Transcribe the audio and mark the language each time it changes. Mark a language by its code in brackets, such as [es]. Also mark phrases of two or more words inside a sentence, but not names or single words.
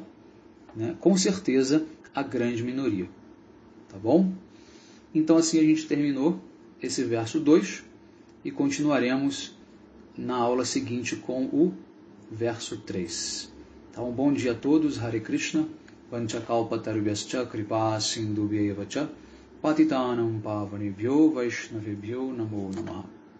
[pt] Né? Com certeza, a grande minoria. Tá bom? Então assim a gente terminou esse verso 2 e continuaremos na aula seguinte com o verso 3. Então, bom dia a todos, [sa] हरे कृष्ण, वाञ्छाकल्पतरुभ्यश्च कृपा सिन्धुभ्य एव च पतितानाम् पावनेभ्यो वैष्णवेभ्यो नमो नमः.